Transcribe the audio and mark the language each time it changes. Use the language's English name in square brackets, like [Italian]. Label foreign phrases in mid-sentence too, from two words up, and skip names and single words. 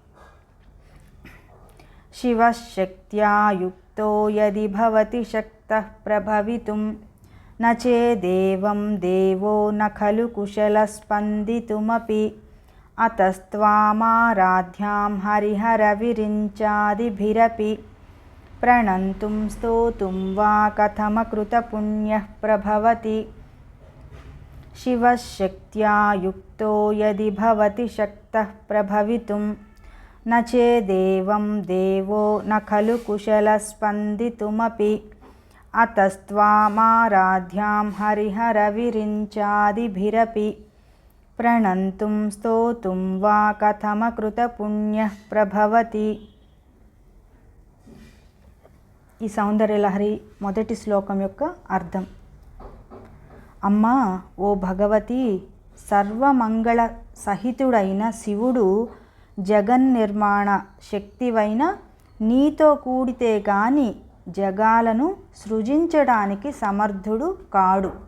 [Sanskrit] శివః శక్త్యా యుక్తో యది భవతి శక్తః ప్రభవితుం న చేదేవం దేవో న ఖలు కుశలః స్పందితుమపి అతస్త్వామారాధ్యాం హరిహర విరించాదిభిరపి ప్రణంతుం స్తోతుం వా కథమకృతపుణ్యః ప్రభవతి। శివః శక్త్యా యుక్తో యది భవతి శక్తః ప్రభవితుం न चेदेवं देवो न खलु कुशलस्पन्दितुमपि अतस्त्वामाराध्यां हरिहरविरिञ्चादिभिरपि प्रणन्तुं स्तोतुं वा कथमकृतपुण्यः प्रभवति. [Telugu] ఈ సౌందర్యలహరి మొదటి శ్లోకం యొక్క అర్థం. అమ్మా, ఓ భగవతి, సర్వమంగళ సహితుడైన శివుడు జగన్నిర్మాణ శక్తివైన నీతో కూడితే గాని జగాలను సృజించడానికి సమర్థుడు కాడు.